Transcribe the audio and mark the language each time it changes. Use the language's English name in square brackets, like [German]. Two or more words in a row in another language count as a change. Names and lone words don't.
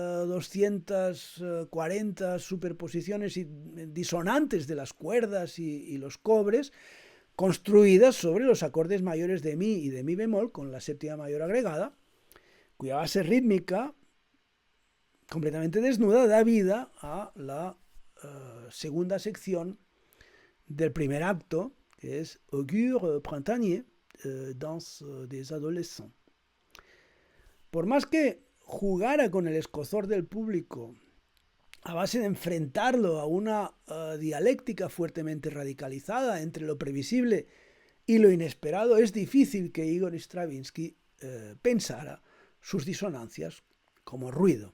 [Spanish] 240 superposiciones disonantes de las cuerdas y los cobres construidas sobre los acordes mayores de mi y de mi bemol con la séptima mayor agregada, cuya base rítmica completamente desnuda da vida a la segunda sección del primer acto, que es Augure printanier, danse des adolescents. Por más que jugara con el escozor del público a base de enfrentarlo a una dialéctica fuertemente radicalizada entre lo previsible y lo inesperado, es difícil que Igor Stravinsky pensara sus disonancias como ruido.